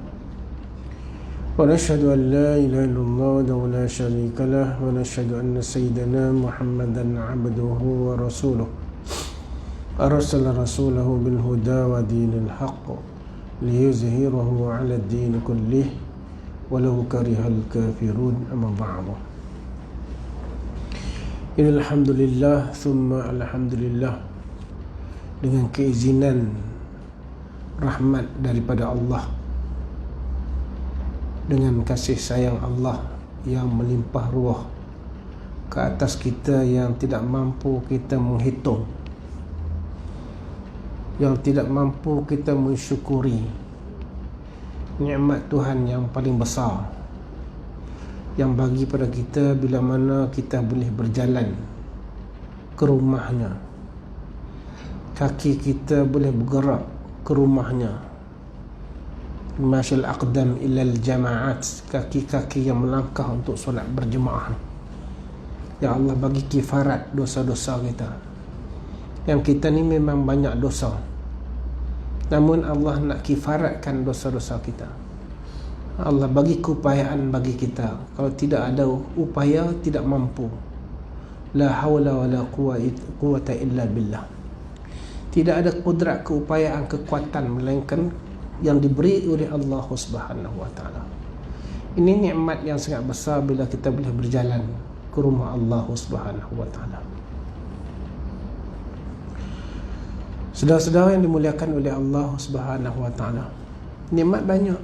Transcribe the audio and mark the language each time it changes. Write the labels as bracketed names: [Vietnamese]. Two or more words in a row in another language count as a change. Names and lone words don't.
[Arabic] ونشهد أن لا إله إلا الله وحده لا شريك له ونشهد أن سيدنا محمدا عبده ورسوله أرسل رسوله بالهدى ودين الحق ليظهره على الدين كله ولو كره الكافرون. أما بعد، الحمد لله ثم الحمد لله, [Malay] dengan keizinan rahmat daripada Allah, dengan kasih sayang Allah yang melimpah ruah ke atas kita yang tidak mampu kita menghitung, yang tidak mampu kita mensyukuri nikmat Tuhan yang paling besar yang bagi pada kita bila mana kita boleh berjalan ke rumahnya, kaki kita boleh bergerak ke rumahnya, [Arabic] مشي الأقدام إلى الجماعات, [Malay] kaki-kaki yang melangkah untuk solat berjemaah. Ya Allah, bagi kifarat dosa-dosa kita, yang kita ni memang banyak dosa, namun Allah nak kifaratkan dosa-dosa kita. Allah bagi keupayaan bagi kita. Kalau tidak ada upaya, tidak mampu. [Arabic] لا حول ولا قوة إلا بالله. [Malay] Tidak ada kudrat, keupayaan, kekuatan melainkan yang diberi oleh Allah [Arabic] سبحانه وتعالى. [Malay] Ini nikmat yang sangat besar bila kita boleh berjalan ke rumah Allah [Arabic] سبحانه وتعالى. [Malay] Saudara-saudara yang dimuliakan oleh Allah [Arabic] سبحانه وتعالى, [Malay] nikmat banyak.